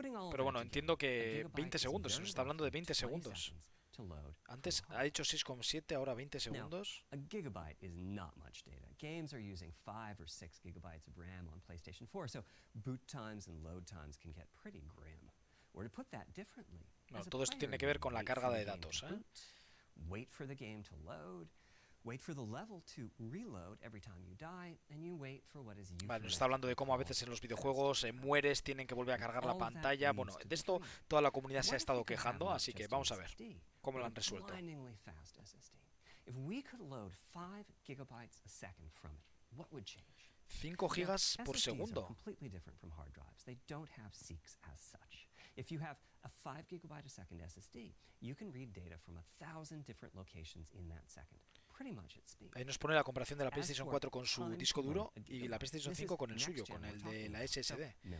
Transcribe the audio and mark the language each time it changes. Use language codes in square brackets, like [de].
[es] Pero bueno, entiendo que 20 segundos, se nos está hablando de 20 segundos. Antes ha dicho 6,7, ahora 20 segundos. [en] A gigabyte is not much data. Games are using 5 or 6 gigabytes of RAM on PlayStation 4, so boot times and load times can get pretty grim. Or to put that differently, [es] No, todo esto tiene que ver con la carga de datos, ¿eh? [en] Wait for the game to load, wait for the level to reload every time you die, and you wait for what is [es] Vale, nos está hablando de cómo a veces en los videojuegos mueres, tienen que volver a cargar la pantalla. Bueno, de esto toda la comunidad se ha estado quejando, así que vamos a ver cómo lo han resuelto. [en] If we could load 5 gigabytes a second from it, what would change? [es] 5 gigas por [en] SSDs [es] segundo. [en] are completely different from hard drives. They don't have seeks as such. If you have a 5 gigabyte a second SSD, you can read data from 1,000 different locations in that second, pretty much at speed. [es] Ahí nos pone la comparación de la PlayStation 4 con su disco duro y la PlayStation 5 con el suyo, con el de la SSD.